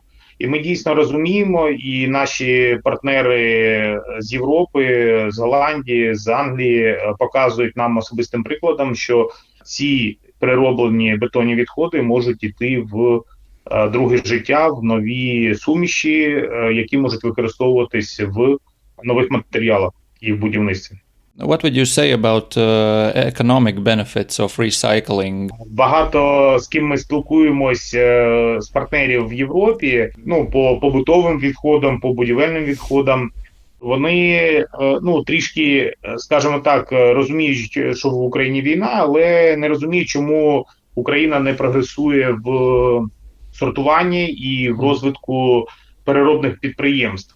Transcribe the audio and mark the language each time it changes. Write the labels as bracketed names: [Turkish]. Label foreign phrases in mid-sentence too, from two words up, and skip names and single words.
[Ukrainian] І ми дійсно розуміємо, і наші партнери з Європи, з Голландії, з Англії показують нам особистим прикладом, що ці перероблені бетонні відходи можуть йти в друге життя, в нові суміші, які можуть використовуватись в нових матеріалах і в будівництві. [English] What would you say about economic benefits of recycling? [Ukrainian] Багато з ким ми спілкуємось з партнерів в Європі, ну, по побутовим відходам, по будівельним відходам. Вони, ну, трішки, скажімо так, розуміють, що в Україні війна, але не розуміють, чому Україна не прогресує в сортуванні і в розвитку переробних підприємств.